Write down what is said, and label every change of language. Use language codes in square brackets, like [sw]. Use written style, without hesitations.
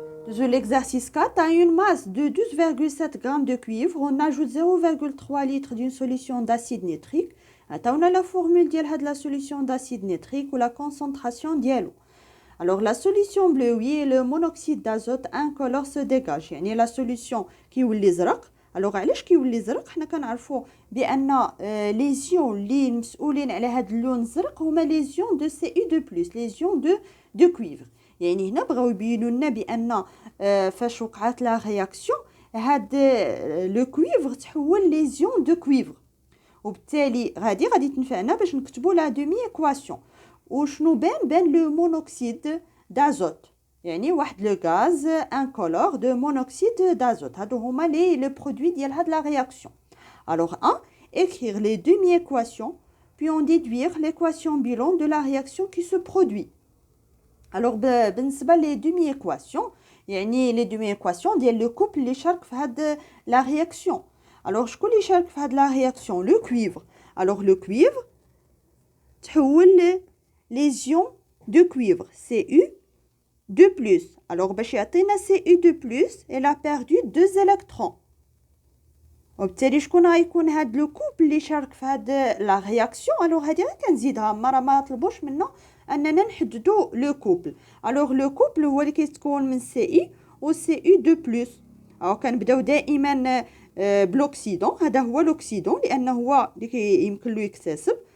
[fr] L'exercice 4 a une masse de 12,7 grammes de cuivre. On ajoute 0,3 litres d'une solution d'acide nitrique. On a la formule de la solution d'acide nitrique ou la concentration d'eau. Alors la solution bleue, oui, le monoxyde d'azote incolore se dégage. [ar] يعني [fr] la solution qui ou les زرق. [ar] Alors علاش كيولي زرق؟ حنا كنعرفوا بان les ions اللي مسؤولين على هذا اللون الزرق هما [fr] les ions de Cu2+, les ions de cuivre. [ar] يعني هنا بغاو يبينوا لنا بان فاش وقعت لا رياكسيون هاد لو كويفر تحول لي زيون دو كويفر، وبالتالي غادي تنفعنا باش نكتبوا لا دومي ايكواسيون. وشنو بان لو مونوكسيد دازوت، يعني واحد لو غاز انكولور دو مونوكسيد دازوت. هادو هما لي برودوي ديال هاد لا رياكسيون. [fr] Alors 1, écrire les demi-équations, puis en déduire l'équation bilan de la réaction qui se produit. [ar] Alors بالنسبه لي دومي ايكواسيون، يعني لي دومي ايكواسيون ديال لو كوبل اللي شارك في هاد لا رياكسيون. الوغ شكون اللي شارك في هاد لا رياكسيون؟ لو كويفر. الوغ لو كويفر تحول لي زيون دو كويفر Cu2+. الوغ باش يعطينا [fr] Cu2+, elle a perdu 2 électrons. [ar] وبالتالي شكون غيكون هاد لو كوبل اللي شارك في هاد لا رياكسيون؟ الوغ هادي غير كنزيدها، ما طلبوش منا اننا نحددوا لو كوبل. الوغ لو كوبل هو اللي كيتكون من Ci و Cu2+. او كنبداو دائما بلوكسيدون، هذا هو لوكسيدون لانه هو اللي يمكن له يكتسب.